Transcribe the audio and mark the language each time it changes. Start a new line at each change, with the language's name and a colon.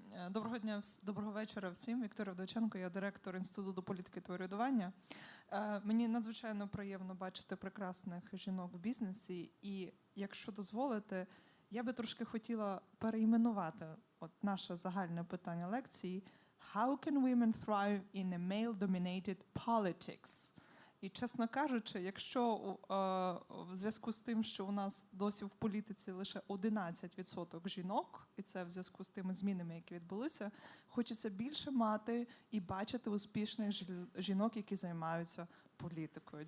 Ukrainian: Доброго дня, доброго вечора всім. Вікторія Вдовченко, я директор Інституту політики та урядування. Мені надзвичайно приємно бачити прекрасних жінок в бізнесі. І, якщо дозволите, я би трошки хотіла переіменувати от наше загальне питання лекції
English: «How can women thrive in a male-dominated politics?»
Ukrainian: І, чесно кажучи, якщо в зв'язку з тим, що у нас досі в політиці лише 11% жінок, і це в зв'язку з тими змінами, які відбулися, хочеться більше мати і бачити успішних жінок, які займаються політикою.